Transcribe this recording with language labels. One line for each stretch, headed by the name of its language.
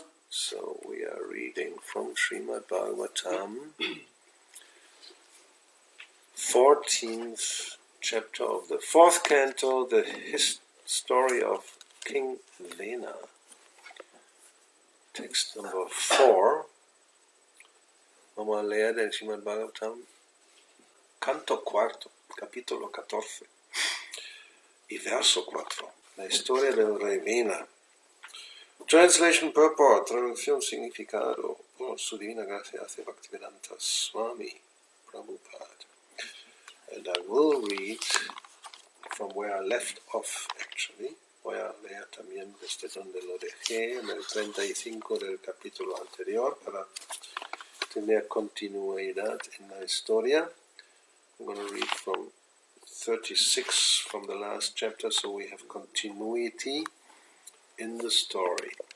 English: So we are reading from Srimad Bhagavatam, 14th chapter of the 4th canto, the story of King Vena. Text number 4.
Spanish: Vamos a leer el Srimad Bhagavatam, canto cuarto, capítulo 14 y verso 4. La historia del rey Vena.
English: Translation purport,
Spanish: traducción significado, por su divina gracia hace Bhakti-yoga Swami Prabhupada.
English: And I will read from where I left off, actually.
Spanish: Voy a leer también desde donde lo dejé, en el 35 del capítulo anterior, para tener continuidad en la historia.
English: I'm going to read from 36 from the last chapter, so we have continuity in the story.